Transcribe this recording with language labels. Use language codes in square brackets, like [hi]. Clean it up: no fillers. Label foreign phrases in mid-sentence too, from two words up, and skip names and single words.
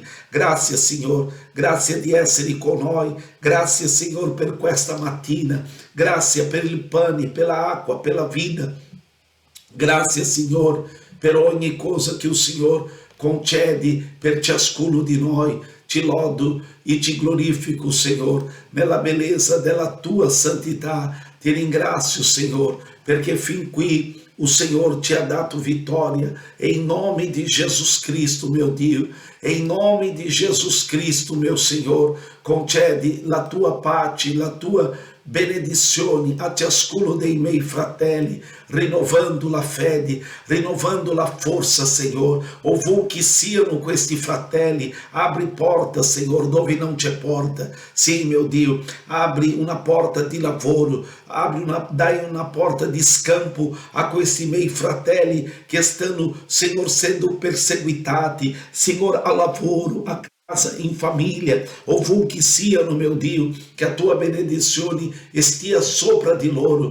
[it] Grazie, Signor, grazie di essere con noi, grazie, Signor, per questa mattina, grazie per il pane, per l'acqua, per la vita, grazie, Signor, per ogni cosa che il Signor concedi per ciascuno di noi. Ti lodo e ti glorifico, Signor, nella bellezza della tua santità. Ti ringrazio, Signor, perché fin qui [pt] o Senhor [it] ti ha dato vitória, [pt] em nome de Jesus Cristo, meu Dio, em nome de Jesus Cristo, meu Senhor, [it] concede la tua pace, la tua benedizione a ciascuno dei miei fratelli, rinnovando la fede, rinnovando la forza, Signor, ovunque siano questi fratelli. Apri porta, Signor, dove non c'è porta. Sì, mio Dio, apri una porta di lavoro, dai una porta di scampo a questi miei fratelli che stanno, Signor, sendo perseguitati, Signor, a lavoro, a casa, [pt] em família, [it] ovunque siano, meu Dio, che a tua benedizione stia sopra di loro.